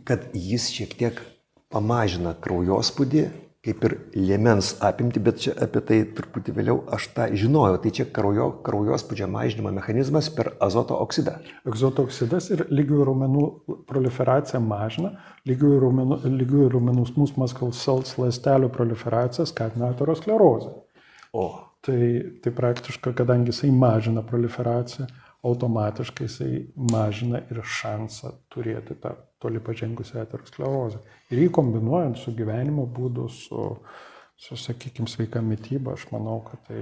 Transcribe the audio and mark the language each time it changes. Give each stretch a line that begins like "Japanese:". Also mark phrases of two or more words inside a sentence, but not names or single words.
Lithuanian: Tai, kad jis šiek tiek pamažina kraujospūdį, kaip ir liemens apimti, bet čia apie tai truputį vėliau aš tą žinojau. Tai čia kraujospūdžio mažinimo mechanizmas per azoto oksidą. Azoto oksidas ir lygiųjų raumenų proliferaciją mažina, lygiųjų raumenų
English: smooth muscle cells
Lithuanian: ląstelių proliferaciją skatina aterosklerozę. Tai praktiškai, kadangi jisai mažina proliferaciją, automatiškai jisai mažina ir šansą turėti tą toli pažengusią aterosklerozę. Ir jį kombinuojant su gyvenimo būdu, su sakykime, sveika mytyba, aš manau, kad tai...